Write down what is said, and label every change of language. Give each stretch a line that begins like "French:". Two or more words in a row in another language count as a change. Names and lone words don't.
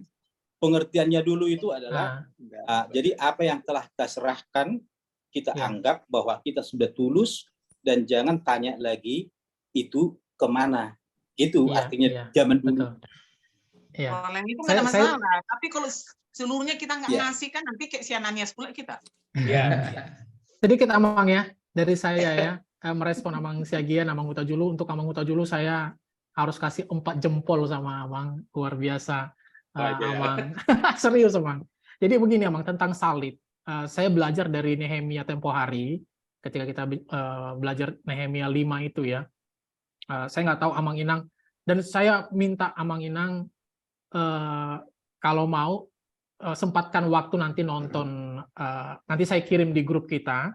Indonesian: Pengertiannya dulu itu adalah jadi apa yang telah kita serahkan, kita anggap bahwa kita sudah tulus dan jangan tanya lagi itu kemana. Itu artinya zaman dulu. Kalau yang itu nggak ada masalah. Tapi kalau seluruhnya kita nggak ngasih kan nanti kayak si Ananias pula kita. Sedikit Amang ya dari saya ya, merespon Amang Siagian, Amang Huta Julu. Untuk Amang Huta Julu saya harus kasih 4 jempol sama Amang, luar biasa. Amang. Serius Amang. Jadi begini Amang, tentang salib. Saya belajar dari Nehemia tempo hari, ketika kita belajar Nehemia 5 itu ya. Saya nggak tahu Amang Inang, dan saya minta Amang Inang kalau mau sempatkan waktu nanti nonton, nanti saya kirim di grup kita.